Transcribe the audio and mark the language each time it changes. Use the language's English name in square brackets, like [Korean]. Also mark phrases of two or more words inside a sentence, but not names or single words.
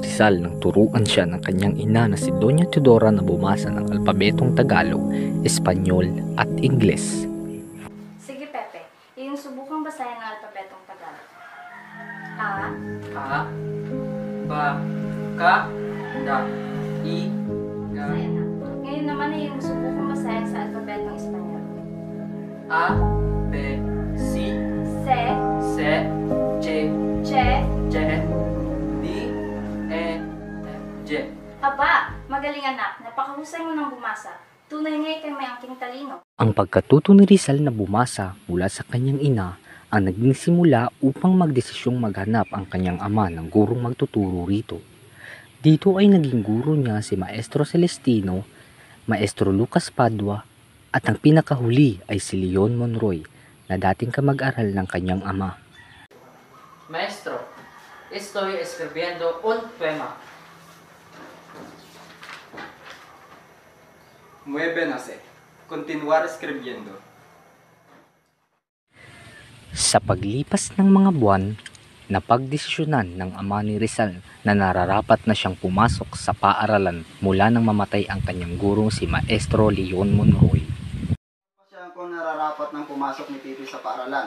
[Filipino] Rizal nang turuan siya ng kanyang ina na si Doña Teodora na bumasa ng alpabetong Tagalog, Espanyol at Ingles. Sige Pepe, iyong subukang basahin ang alpabetong Tagalog. A, Ba, Ka, Da, I, Ga. Ayan na. Ngayon naman ay iyong subukang basahin sa alpabetong Espanyol. [Spanish] A, B, C, Se, Se, Che, Che, Che, D, E, F, J. [Filipino] Aba, magaling anak, napakahusay mo ng bumasa. Tunay nga ikay may angking talino. Ang pagkatuto ni Rizal na bumasa mula sa kanyang ina ang naging simula upang magdesisyong maghanap ang kanyang ama ng gurong magtuturo rito. Dito ay naging guro niya si Maestro Celestino, Maestro Lucas Padua at ang pinakahuli ay si Leon Monroy na dating kamag-aral ng kanyang ama. [Spanish] Maestro, estoy escribiendo un poema. Muy bien, José. Continuar escribiendo. [Filipino] Sa paglipas ng mga buwan, napagdesisyonan ng ama ni Rizal na nararapat na siyang pumasok sa paaralan mula nang mamatay ang kanyang gurong si Maestro Leon Monroy. Siya kung nararapat ng pumasok ni Pipi sa paaralan.